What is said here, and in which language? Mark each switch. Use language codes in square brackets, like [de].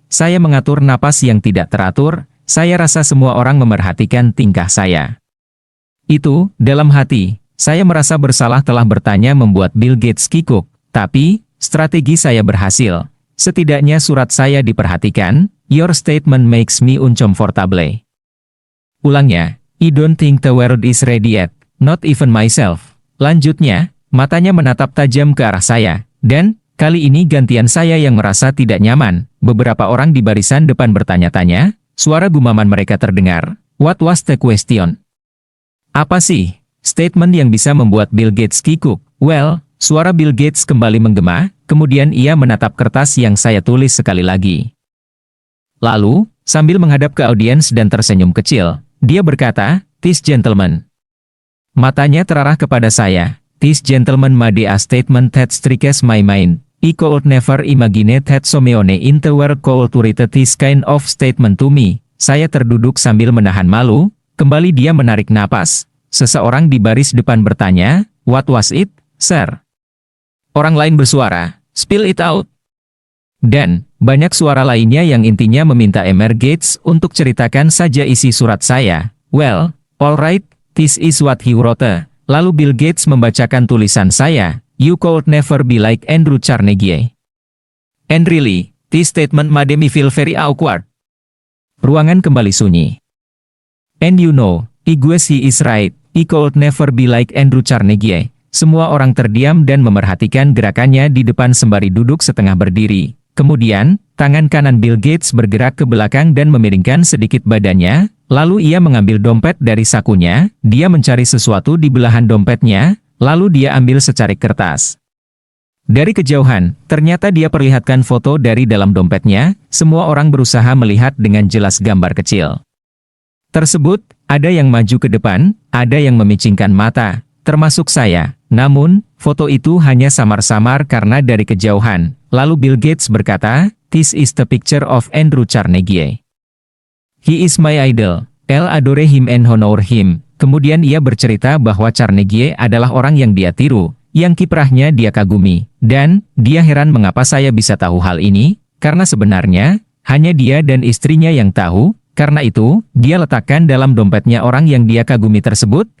[id] Saya mengatur napas yang tidak teratur. Saya rasa semua orang memerhatikan tingkah saya. Itu, dalam hati, saya merasa bersalah telah bertanya membuat Bill Gates kikuk. Tapi, strategi saya berhasil. Setidaknya surat saya diperhatikan. [en] Your statement makes me uncomfortable. [id] Ulangnya, [en] I don't think the world is ready yet, not even myself. [id] Lanjutnya, matanya menatap tajam ke arah saya. Dan, kali ini gantian saya yang merasa tidak nyaman. Beberapa orang di barisan depan bertanya-tanya. Suara gumaman mereka terdengar. [en] What was the question? [id] Apa sih statement yang bisa membuat Bill Gates kikuk? Well, suara Bill Gates kembali menggema, kemudian ia menatap kertas yang saya tulis sekali lagi. Lalu, sambil menghadap ke audiens dan tersenyum kecil, dia berkata, [en] "This gentleman." [id] Matanya terarah kepada saya. [en] "This gentleman made a statement that strikes my mind. I could never imagine that someone in the world could write this kind of statement to me." [id] Saya terduduk sambil menahan malu, kembali dia menarik napas. Seseorang di baris depan bertanya, [en] "What was it, sir?" [id] Orang lain bersuara, [en] "Spill it out." [id] Dan, banyak suara lainnya yang intinya meminta Mr. Gates untuk ceritakan saja isi surat saya. [en] Well, alright, this is what he wrote. [id] Lalu Bill Gates membacakan tulisan saya. [en] You could never be like Andrew Carnegie. And really, this statement made me feel very awkward. [id] Ruangan kembali sunyi. [en] And you know, I guess he is right. I could never be like Andrew Carnegie. [id] Semua orang terdiam dan memerhatikan gerakannya di depan sembari duduk setengah berdiri. Kemudian, tangan kanan Bill Gates bergerak ke belakang dan memiringkan sedikit badannya. Lalu ia mengambil dompet dari sakunya. Dia mencari sesuatu di belahan dompetnya. Lalu dia ambil secarik kertas. Dari kejauhan, ternyata dia perlihatkan foto dari dalam dompetnya. Semua orang berusaha melihat dengan jelas gambar kecil tersebut. Ada yang maju ke depan, ada yang memicingkan mata, termasuk saya. Namun, foto itu hanya samar-samar karena dari kejauhan. Lalu Bill Gates berkata, [en] "This is the picture of Andrew Carnegie. He is my idol. I'll adore him and honor him." [id] Kemudian ia bercerita bahwa Carnegie adalah orang yang dia tiru, yang kiprahnya dia kagumi. Dan, dia heran mengapa saya bisa tahu hal ini, karena sebenarnya, hanya dia dan istrinya yang tahu. Karena itu, dia letakkan dalam dompetnya orang yang dia kagumi tersebut.